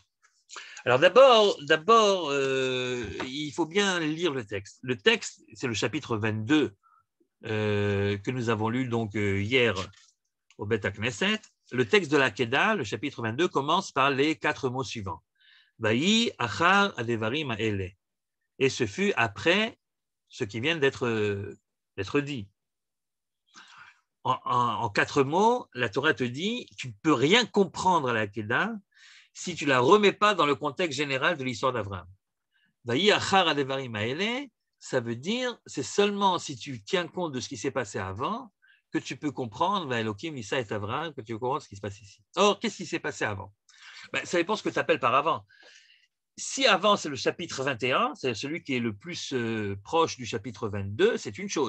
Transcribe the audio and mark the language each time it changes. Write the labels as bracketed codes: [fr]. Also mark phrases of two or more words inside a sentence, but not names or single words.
[fr] Alors d'abord, il faut bien lire le texte. Le texte, c'est le chapitre 22 que nous avons lu donc hier au Beth Knesset. Le texte de la Kedah, le chapitre 22, commence par les 4 mots suivants. [he] ויהי אחר הדברים האלה. [fr] Et ce fut après ce qui vient d'être dit. En 4 mots, la Torah te dit, tu ne peux rien comprendre à la Kedah si tu ne la remets pas dans le contexte général de l'histoire d'Abraham. [he] ויהי אחר הדברים האלה, [fr] ça veut dire, c'est seulement si tu tiens compte de ce qui s'est passé avant que tu peux comprendre Elohim, Issa et Abraham, que tu peux comprendre ce qui se passe ici. Or, qu'est-ce qui s'est passé avant? Ça dépend ce que tu appelles par avant. Si avant, c'est le chapitre 21, c'est celui qui est le plus proche du chapitre 22, c'est une chose.